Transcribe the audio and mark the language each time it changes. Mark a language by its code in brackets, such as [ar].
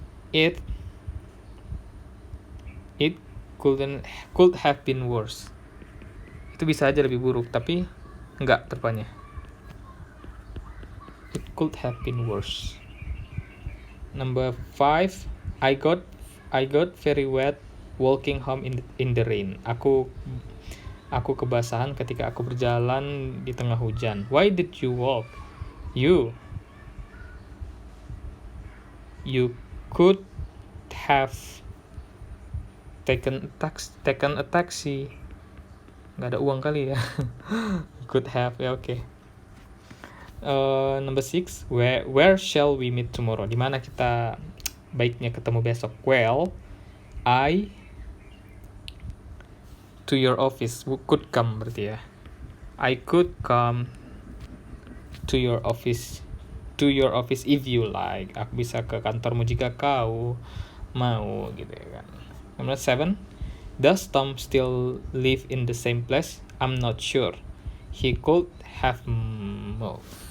[en] It could have been worse. [id] Itu bisa aja lebih buruk, tapi enggak depannya. [en] It could have been worse. Number 5. I got very wet walking home in the rain. [id] Aku kebasahan ketika aku berjalan di tengah hujan. [en] Why did you walk? You could have taken a taxi. [id] Nggak ada uang kali ya. [en] Could have ya, oke. Number 6. Where shall we meet tomorrow? [id] Di mana kita baiknya ketemu besok? [en] Well, I to your office. Could come [id] berarti ya. [en] I could come to your office if you like. [id] Aku bisa ke kantormu jika kau mau, gitu ya kan. [en] Number 7. Does Tom still live in the same place? I'm not sure. He could have moved.